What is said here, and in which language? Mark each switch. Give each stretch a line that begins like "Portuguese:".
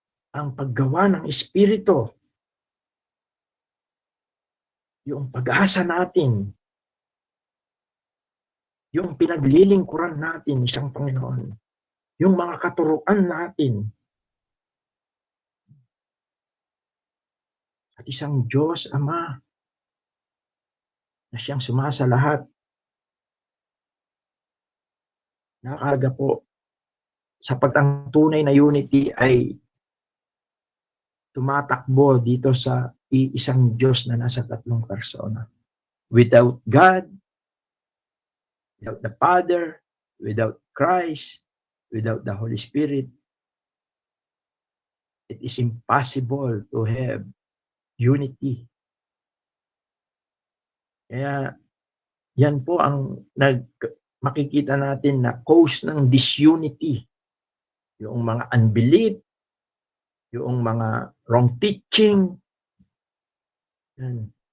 Filipino: Ang paggawa ng Espiritu, yung pag-asa natin, yung pinaglilingkuran natin isang Panginoon, yung mga katuruan natin, at isang Diyos Ama na siyang sumasa lahat. Nakakaga po sapagkat ang tunay na unity ay tumatakbo dito sa isang Diyos na nasa tatlong persona.
English: Without God, without the Father, without Christ, without the Holy Spirit, it is impossible to have unity.
Filipino: Kaya yan po ang makikita natin na cause ng disunity. Yung mga unbelief, yung mga wrong teaching. Yan.